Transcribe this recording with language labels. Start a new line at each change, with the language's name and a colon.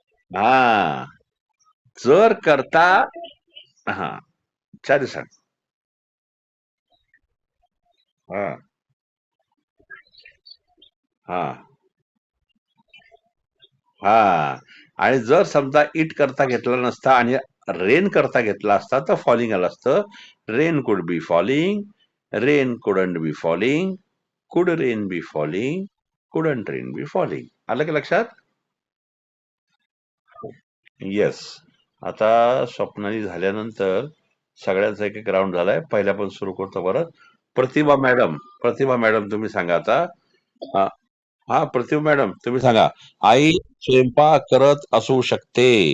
Marathi: हा. जर करता. हा, चालेल सांग. हा. हा. हा. आणि जर समजा इट करता घेतला नसता आणि रेन करता घेतला असता तर फॉलिंग आलं असतं.
English: Rain could be falling, rain couldn't be falling, could rain be falling, couldn't rain be falling.
Marathi: आलं की लक्षात?
English: Yes.
Marathi: आता स्वप्नाली झाल्यानंतर सगळ्यांचा एक एक राऊंड झालाय. पहिल्यापासून सुरू करतो परत. प्रतिभा मॅडम, प्रतिभा मॅडम तुम्ही सांगा आता. हा. हा, प्रतिभा मॅडम तुम्ही सांगा. आई स्वयंपाक करत असू शकते.